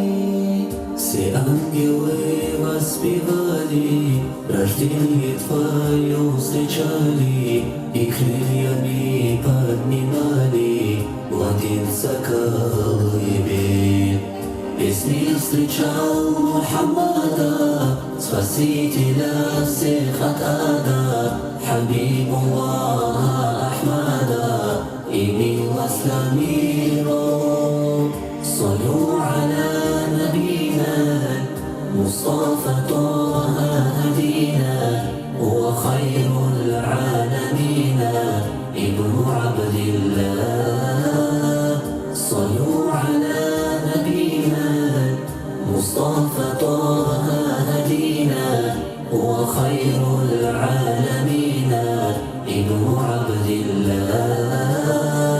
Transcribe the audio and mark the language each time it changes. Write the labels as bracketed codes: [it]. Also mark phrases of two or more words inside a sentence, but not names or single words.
[ru] Все ангелы воспевали, рождение твое встречали, и крыльями поднимали младенца колыбель. Весь мир встречал Мухаммада, спасителя всех от ада, Хабибуллаха Ахмада и милость для миру. [ar] صلوا على نبينا مصطفى طه هدينا، هو خير العالمين ابن عبد الله. صلوا على نبينا مصطفى طه هدينا، هو خير العالمين ابن عبد الله.